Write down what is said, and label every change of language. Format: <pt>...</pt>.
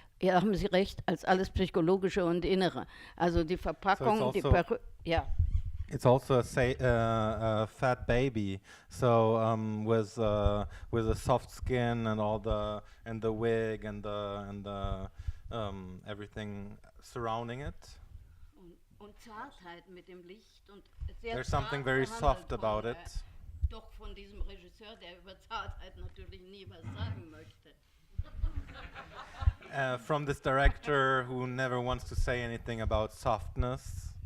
<de>Ja, haben Sie recht, als alles Psychologische und Innere. Also die Verpackung,</de> <en>So</en> <de>die Perücke, ja.</de> <en>It's also a fat baby, so with a soft skin and all the wig and the everything surrounding it.</en> <de>Und Zartheit mit dem Licht und</de> <en>There's something very soft about it.</en> <de>Doch von diesem Regisseur, der über Zartheit natürlich nie was sagen möchte.</de> <en>From this director who never wants to say anything about softness.</en>